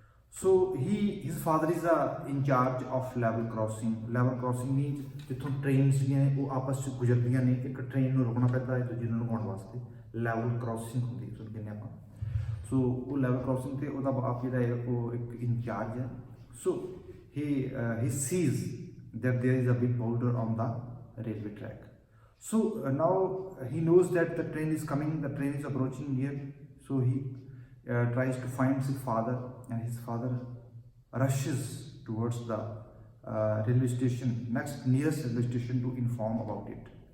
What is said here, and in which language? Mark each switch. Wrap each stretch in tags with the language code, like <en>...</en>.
<en>So his father is in charge of level crossing. Level crossing means</en> <pa>जिथों trains ने वो आपस में गुजरदियां ने एक ट्रेन ਨੂੰ ਰੁਕਣਾ ਪੈਂਦਾ ਹੈ ਦੂਜੀ ਨੂੰ ਲੰਘਾਉਣ ਵਾਸਤੇ ਲੈਵਲ ਕ੍ਰਾਸਿੰਗ ਹੁੰਦੀ ਹੈ ਕਹਿੰਦੇ ਆਪਾਂ ਸੋ ਉਹ ਲੈਵਲ ਕ੍ਰਾਸਿੰਗ ਤੇ ਉਹਦਾ ਆਪ ਜਿਹੜਾ ਹੈ ਉਹ ਇੱਕ ਇੰਚਾਰਜ ਹੈ ਸੋ</pa> <en>he sees that there is a big boulder on the railway track. So now he knows that the train is coming, the train is approaching near. So he tries to find his father, and his father rushes towards the railway station, nearest railway station, to inform about it.</en>